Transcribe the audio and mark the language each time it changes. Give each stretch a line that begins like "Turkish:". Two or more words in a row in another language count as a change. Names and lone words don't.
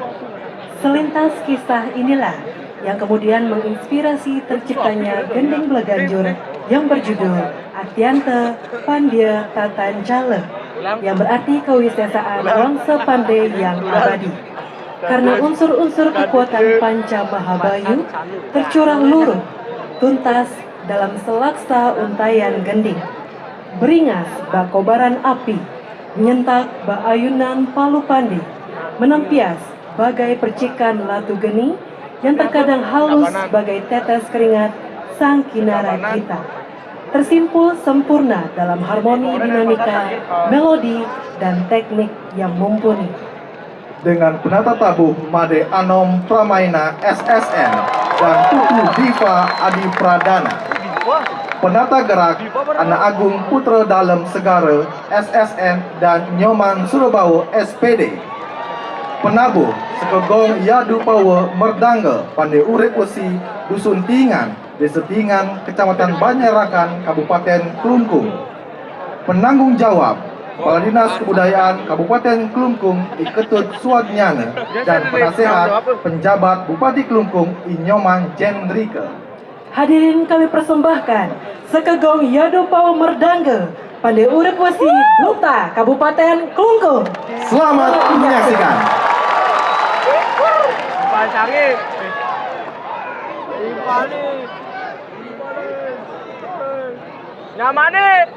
Indonesian: Selintas kisah inilah yang kemudian menginspirasi terciptanya gending Bleganjur yang berjudul Antiante Pandia Tatan Cala, yang berarti kewisesaan bangsa Pandai yang abadi. Karena unsur-unsur kekuatan Panca Mahabayu tercurah luruh, tuntas dalam selaksa untayan gending. Beringas bak kobaran api, menyentak bak ayunan palu pandi, menempias bagai percikan latu geni yang terkadang halus bagai tetes keringat sang kinara kita. Tersimpul sempurna dalam harmoni dinamika, melodi, dan teknik yang mumpuni. Dengan penata tabuh Made Anom Pramaina SSN dan Tutu Diva Adi Pradana, penata gerak Anak Agung Putra Dalem Segara SSN dan Nyoman Surabawa SPD, penabuh Sekegong Yadu Power Merdangga Pandai Urip Wesi Dusun Tingan, Desa Tingan, Kecamatan Banyarakan, Kabupaten Klungkung. Penanggung jawab Kepala Dinas Kebudayaan Kabupaten Klungkung Iketut Suwadnyana dan penasehat penjabat Bupati Klungkung Inyoman Jendrika. Hadirin kami persembahkan Sekegong Yadu Power Merdangga Pandai Urip Wesi Duta Kabupaten Klungkung. Selamat menyaksikan. Nyamane.